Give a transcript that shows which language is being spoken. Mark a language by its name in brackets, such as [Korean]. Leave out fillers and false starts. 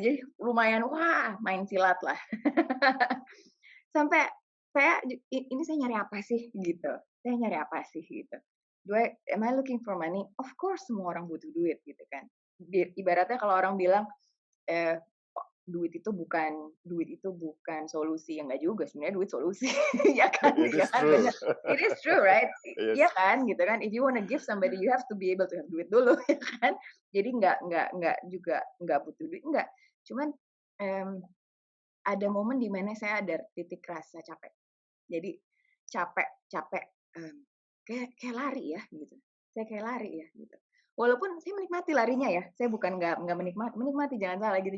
[Indonesian] Jadi lumayan main silat lah. Sampai ini saya nyari apa sih gitu. Saya nyari apa sih gitu. Am I looking for money? Of course semua orang butuh duit gitu kan. Ibaratnya kalau orang bilang duit itu bukan solusi, ya nggak juga sebenarnya duit solusi. Ya kan? [English] It is [Indonesian] Ya kan? [English] true. Benar. It is true, right? Yes. [Indonesian] Iya kan, gitu kan. [English] If you wanna give somebody, you have to be able to have duit dulu, ya kan? [Indonesian] Jadi nggak butuh duit, enggak. Cuman ada momen di mana saya ada titik rasa capek. Jadi capek kayak lari ya gitu. Saya kayak lari ya gitu. Walaupun saya menikmati larinya ya, saya bukan nggak menikmati jangan salah gitu.